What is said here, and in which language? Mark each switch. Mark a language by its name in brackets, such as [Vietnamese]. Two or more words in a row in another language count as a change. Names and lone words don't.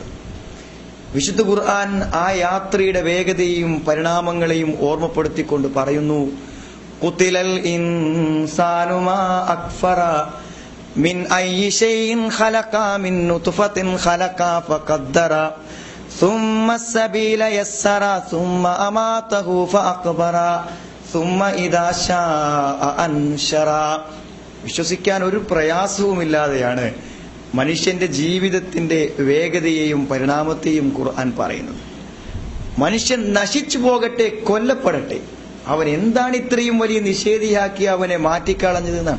[Malayalam] വിശുദ്ധ ഖുർആൻ ആ യാത്രയുടെ വേഗതയെയും പരിണാമങ്ങളെയും ഓർമ്മപ്പെടുത്തിക്കൊണ്ട് പറയുന്നു, [Arabic] قتل الإنسان ما أكفر من أي شيء خلق من نطفة خلق فقدر ثم السبيل يسر ثم أماته فأقبر ثم إذا شاء أنشر. [Malayalam] വിശ്വസിക്കാൻ ഒരു പ്രയാസവുമില്ലാതെയാണ് മനുഷ്യന്റെ ജീവിതത്തിന്റെ വേഗതയെയും പരിണാമത്തെയും ഖുർആൻ പറയുന്നത്. മനുഷ്യൻ നശിച്ചു പോകട്ടെ, കൊല്ലപ്പെടട്ടെ, അവൻ എന്താണ് ഇത്രയും വലിയ നിഷേധിയാക്കി അവനെ മാറ്റിക്കളഞ്ഞതെന്നാണ്.